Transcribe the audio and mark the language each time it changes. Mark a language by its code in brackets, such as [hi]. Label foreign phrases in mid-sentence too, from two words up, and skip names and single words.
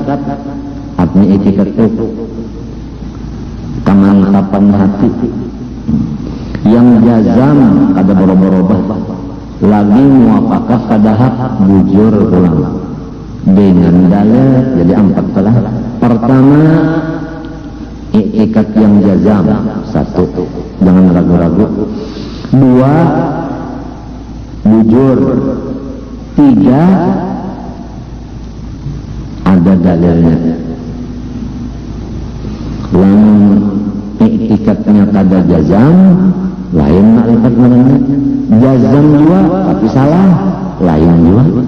[bjn] Artinya i'tiqad itu kemantapan hati yang jazam kada berubah-ubah lagi muafakat kada hak bujur pulang dengan dalil. Jadi 4 telah. Pertama, i'tiqad yang jazam. 1, jangan ragu-ragu. 2, bujur. 3, ada dalilnya. Lamun i'tiqadnya kada jazam, lain ma'rifat namanya. Jazam juga tapi salah, lain juga.